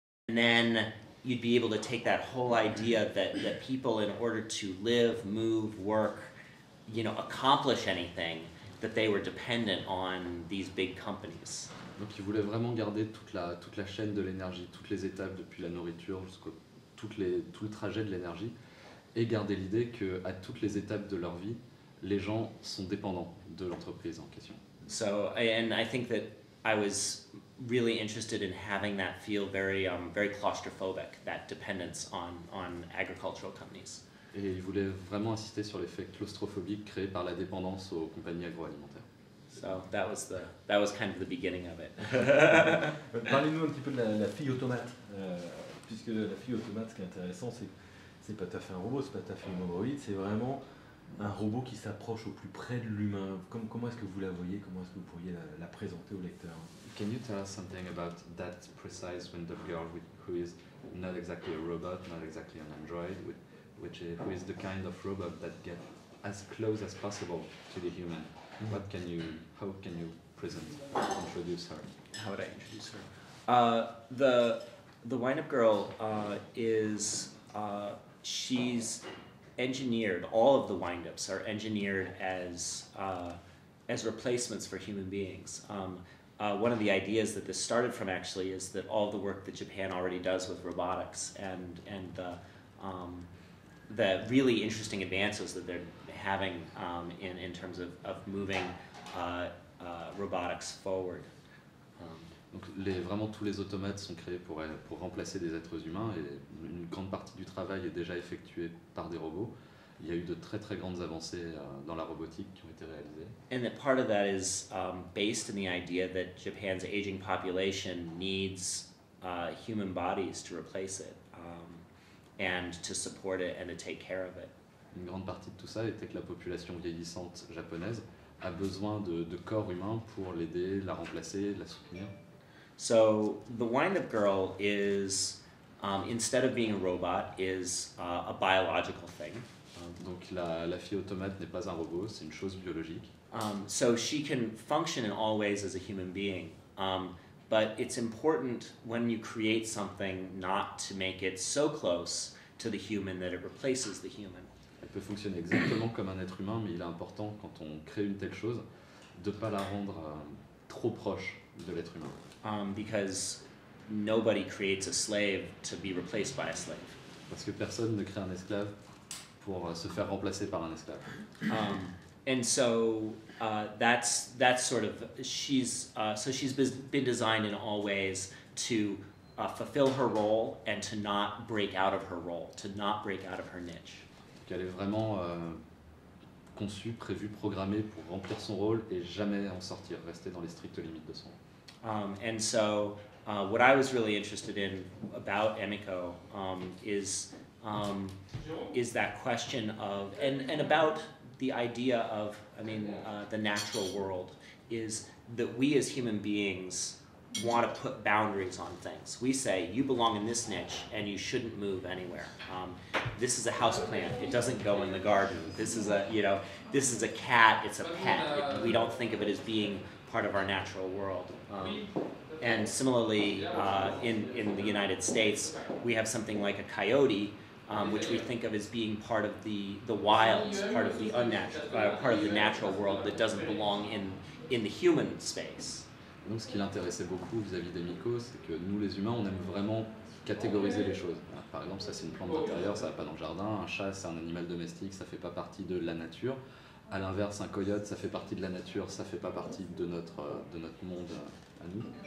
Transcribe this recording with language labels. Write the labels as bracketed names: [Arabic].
[English] And then you'd be able to take that whole idea that people, in order to live, move, work, accomplish anything, that they were dependent on these big companies. [French] Donc ils voulaient vraiment garder toute la chaîne de l'énergie, toutes les étapes depuis la nourriture jusqu'au tout le trajet de l'énergie, et garder l'idée qu'à toutes les étapes de leur vie, les gens sont dépendants de l'entreprise en question. [English] And I think that I was really interested in having that feel very claustrophobic, that dependence on agricultural companies. [French] Et ils voulaient vraiment insister sur l'effet claustrophobique créé par la dépendance aux compagnies agroalimentaires. [English] So that was kind of the beginning of it. [French] Parlez-nous un petit peu de la fille automate, puisque la fille automate, ce qui est intéressant, c'est pas tout à fait un robot, c'est pas tout à fait une androïde, c'est vraiment un robot qui s'approche au plus près de l'humain. Comment est-ce que vous la voyez? Comment est-ce que vous pourriez la présenter au lecteur? [English] Can you tell us something about that precise Wind Up Girl, who is not exactly a robot, not exactly an android, who is the kind of robot that gets as close as possible to the human? How can you introduce her? How would I introduce her? The wind-up girl she's engineered. All of the wind-ups are engineered as replacements for human beings. One of the ideas that this started from actually is that all the work that Japan already does with robotics and the really interesting advances that they're having in terms of moving robotics forward. [French] Donc vraiment tous les automates sont créés pour remplacer des êtres humains, et une grande partie du travail est déjà effectuée par des robots. Il y a eu de très très grandes avancées dans la robotique qui ont été réalisées. [English] And that part of that is based in the idea that Japan's aging population needs human bodies to replace it and to support it and to take care of it. [French] Une grande partie de tout ça était que la population vieillissante japonaise a besoin de corps humains pour l'aider, la remplacer, la soutenir. [English] So the wind-up girl is, instead of being a robot, is a biological thing. [French] Donc la fille automate n'est pas un robot, c'est une chose biologique. [English] So she can function in all ways as a human being. But it's important when you create something not to make it so close to the human that it replaces the human. [French] Elle peut fonctionner exactement comme un être humain, mais il est important, quand on crée une telle chose, de ne pas la rendre trop proche de l'être humain. [English] Because nobody creates a slave to be replaced by a slave. [French] Parce que personne ne crée un esclave pour se faire remplacer par un esclave. [English] And so that's sort of she's been designed in all ways to fulfill her role and to not break out of her role, to not break out of her niche. [French] Donc elle est vraiment conçue, prévue, programmée pour remplir son rôle et jamais en sortir, rester dans les strictes limites de son rôle. [English] And so what I was really interested in about Emiko is that question of and about the idea of the natural world, is that we as human beings want to put boundaries on things. We say you belong in this niche and you shouldn't move anywhere. This is a house plant; it doesn't go in the garden. This is a cat; it's a pet. We don't think of it as being part of our natural world. And similarly, in the United States, we have something like a coyote, which we think of as being part of the wild, part of the unnatural, part of the natural world that doesn't belong in the human space. [French] Donc ce qui l'intéressait beaucoup vis-à-vis d'Emiko, c'est que nous les humains, on aime vraiment catégoriser les choses. Par exemple, ça c'est une plante d'intérieur, ça va pas dans le jardin. Un chat, c'est un animal domestique, ça fait pas partie de la nature. À l'inverse, un coyote, ça fait partie de la nature, ça fait pas partie de notre monde à nous.